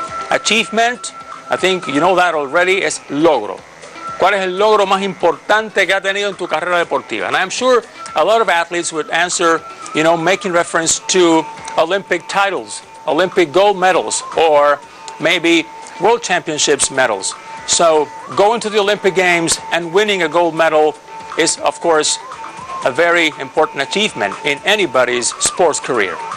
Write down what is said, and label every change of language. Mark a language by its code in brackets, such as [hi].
[en] Achievement, I think you know that already, [es] es logro. ¿Cuál es el logro más importante que ha tenido en tu carrera deportiva? [en] And I'm sure a lot of athletes would answer, you know, making reference to Olympic titles, Olympic gold medals, or maybe World Championships medals. So going to the Olympic Games and winning a gold medal is, of course, a very important achievement in anybody's sports career.